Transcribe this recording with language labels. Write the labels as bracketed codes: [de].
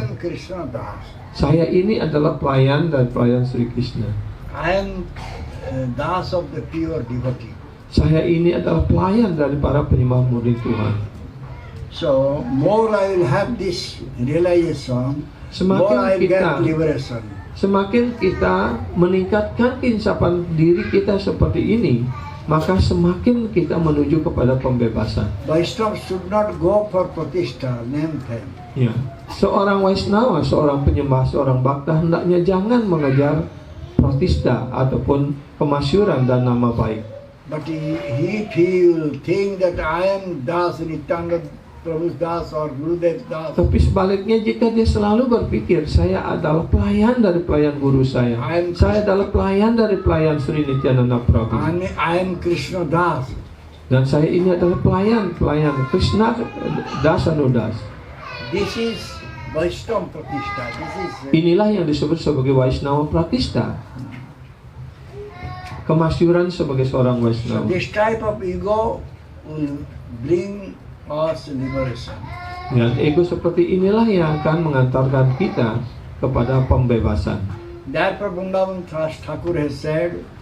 [en] am Krishna Das. [id] Saya ini adalah pelayan dari pelayan Sri Krishna. [en] I am Das of the pure devotee. [id] Saya ini adalah pelayan dari para penyembah murni Tuhan. [en] So more I will have this realization, more I will get liberation. [id] Semakin kita meningkatkan keinsapan diri kita seperti ini, maka semakin kita menuju kepada pembebasan. [en] Vaishnava should not go for pratishtha, name fame. [id] Ya, seorang Vaishnava, seorang penyembah, seorang bhakta hendaknya jangan mengejar pratistha ataupun kemasyhuran dan nama baik. [en] But if he will think that I am Das, Nityananda Prabhu's Das or Gurudev Das, [id] Tapi sebaliknya jika dia selalu berpikir saya adalah pelayan dari pelayan guru saya adalah pelayan dari pelayan Sri Nityananda Prabhu, [en] I am Krishna Das, [id] dan saya ini adalah pelayan Krishna Dasanudas. [en] this is Vaishnava pratishtha. This is [id] Inilah yang disebut sebagai Vaishnava Pratistha, kemasyhuran sebagai seorang [en] so [id] Vaishnava. [en] this type of ego will bring us liberation. [id] Dan ego seperti inilah yang akan mengantarkan kita kepada pembebasan. [en] Therefore Vrindavan Das Thakur has said,